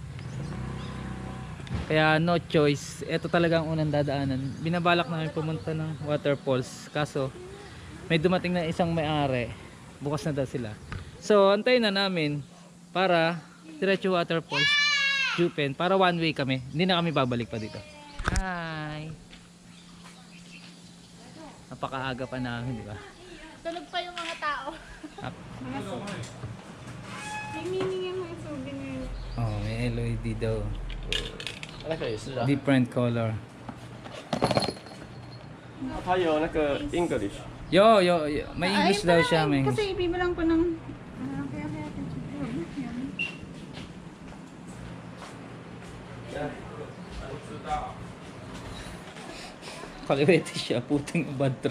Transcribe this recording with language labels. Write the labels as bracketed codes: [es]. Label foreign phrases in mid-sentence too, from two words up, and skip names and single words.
[tl] Kaya [en] no choice, [tl] ito talaga ang unang dadaanan. Binabalak namin pumunta ng waterfalls. Kaso may dumating na isang may-ari. Bukas na daw sila. So antayin na namin para diretso waterfalls. Jupen, para [en] one way [tl] kami. Hindi na kami babalik pa dito. Hi! Napakaaga pa namin, di ba? Tulog pa yung mga tao. May meaning yung mga souvenir. Oh, may LED daw. [en] Different color. [zh] 它有那个 English。 [tl] Yo, may English daw siya. May English. Kasi ibibilang ko ng... Kaliwete siya, puting [en] bad trip.